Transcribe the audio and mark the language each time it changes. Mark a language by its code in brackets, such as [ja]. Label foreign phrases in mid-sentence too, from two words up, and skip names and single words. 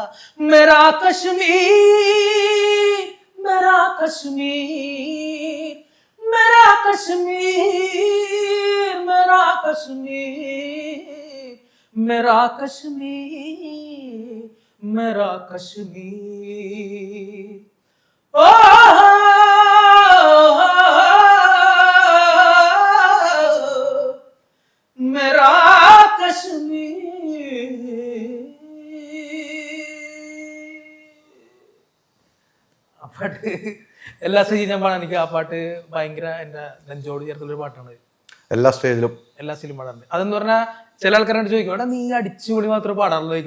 [hi] मेरा कश्मीर, मेरा कश्मीर, मेरा कश्मीर, मेरा कश्मीर, मेरा कश्मीर, मेरा कश्मीर. ओ मेरा कश्मीर. [ml] ആ പാട്ട് എല്ലാ സ്റ്റേജിലും ഞാൻ പാടാൻ. എനിക്ക് ആ പാട്ട് ഭയങ്കര എൻ്റെ നെഞ്ചോട് ചേർത്തുള്ളൊരു പാട്ടാണ്. എല്ലാ സ്റ്റേജിലും പാടാറുണ്ട്. അതെന്ന് പറഞ്ഞാൽ ചില ആൾക്കാരോട് ചോദിക്കും, എടാ നീ അടിച്ചുപൊളി മാത്രമേ പാടാറുള്ളൂ ചോദിക്കും.